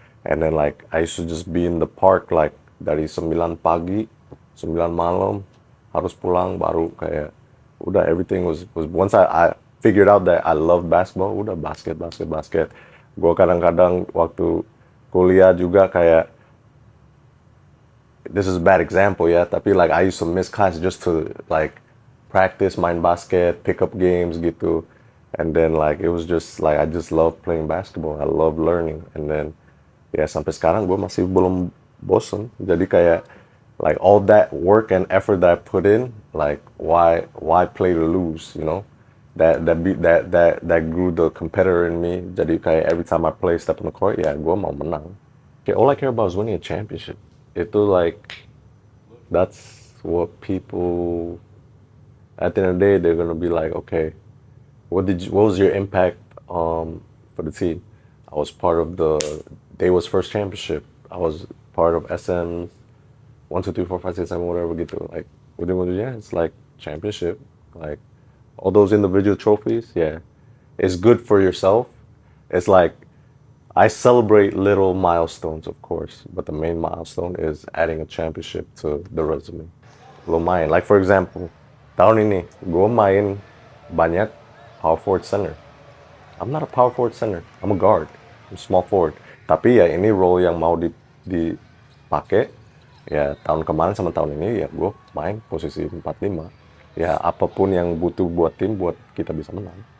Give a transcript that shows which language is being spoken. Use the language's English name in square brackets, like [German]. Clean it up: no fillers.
[English] And then like I used to just be in the park like [Indonesian] dari 9 pagi, 9 malam harus pulang, baru kayak udah [English] everything was once I figured out that I love basketball, [Indonesian] udah basket. Gue kadang-kadang waktu kuliah juga kayak [English] this is a bad example, yeah. Tapi like I used to miss class just to like practice [Indonesian] main basket, [English] pick up games gitu. And then like it was just like I just love playing basketball. I love learning. And then [Indonesian] ya sampai sekarang gue masih belum bosen. Jadi kayak [English] like all that work and effort that I put in, like why play to lose, you know? That grew the competitor in me. [Indonesian] Jadi kayak [English] every time I play step on the court, [Indonesian] ya gue mau menang. [English] Okay, all I care about is winning a championship. Itu like that's what people at the end of the day they're gonna be like, okay, what was your impact for the team? I was part of the Daewoo's first championship. I was part of SM's 1, 2, 3, 4, 5, 6, 7, whatever gitu. Like ujung-ujungnya it's like championship. Like all those individual trophies, yeah. It's good for yourself. It's like I celebrate little milestones, of course, but the main milestone is adding a championship to the resume. [Indonesian] Lo main, [English] like for example, [Indonesian] tahun ini gue main banyak power forward center. [English] I'm not a power forward center. I'm a guard. I'm small forward. [Indonesian] Tapi ya ini role yang mau dipakai. Ya tahun kemarin sama tahun ini ya gue main posisi 4-5. Ya apapun yang butuh buat tim buat kita bisa menang.